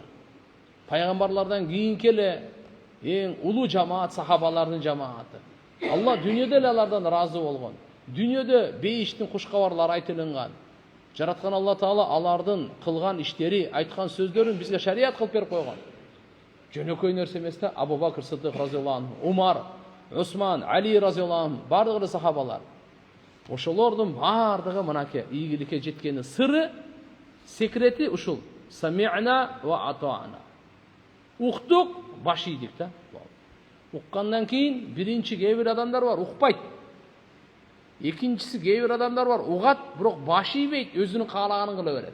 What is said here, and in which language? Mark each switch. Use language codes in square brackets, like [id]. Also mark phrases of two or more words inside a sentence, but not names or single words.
[ky] Пайгамбарлардан кийинки эле эң улуу жамаат сахабалардын жамааты. Алла дүйнөдө эле алардан ыраазы болгон. Дүйнөдө бейиштин кушкабарлары айтылган. Жараткан Алла Таала алардын кылган иштери, айткан сөздөрүн бизге шарият кылып берип койгон. Жөнөкөй нерсе эмес да. Абу Бакр Сыддык [ar] رضي الله عنه, [ky] Умар, Усман, Али [ar] رضي الله عنه, [ky] бардыгы сахабалар. Ошолордун бардыгы мынакей ийгиликке жеткенин сыры, секрети ушул. [ar] سمعنا وأطعنا. [ky] Уктук, баш ийдик да. Уккандан кийин биринчи кээ бир адамдар бар, укпайт. Экинчиси кээ бир адамдар бар, угат, бирок баш ийбейт, өзүнүн каалаганын кыла берет.